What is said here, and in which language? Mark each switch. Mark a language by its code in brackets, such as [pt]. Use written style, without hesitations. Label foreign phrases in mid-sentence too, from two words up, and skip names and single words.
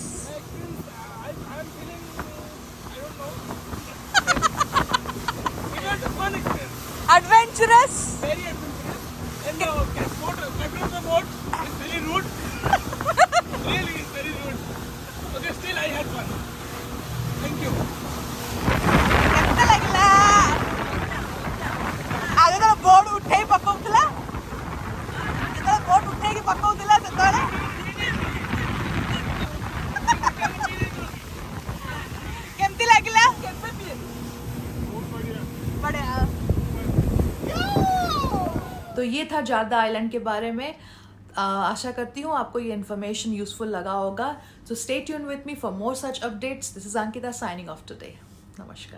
[en] I'm feeling, I don't know. It was a fun experience. Adventurous? Very adventurous. And the captain of the boat is very rude. Really is very rude. Okay, still I had fun. Thank you. [or] କେତେ ଲାଗିଲା? ଆଗ ଯେତେବେଳେ ବୋର୍ଡ ଉଠେଇ ପକଉଥିଲା ଯେତେବେଳେ ବୋର୍ଡ ଉଠେଇକି ପକଉଥିଲା ସେତେବେଳେ କେମିତି ଲାଗିଲା? [hi] बढ़िया। तो ये था जारदा आइलैंड के बारे में। आशा करती हूँ आपको ये [en] information useful [hi] लगा होगा। [en] So stay tune with me for more such updates. This is Ankita signing off today.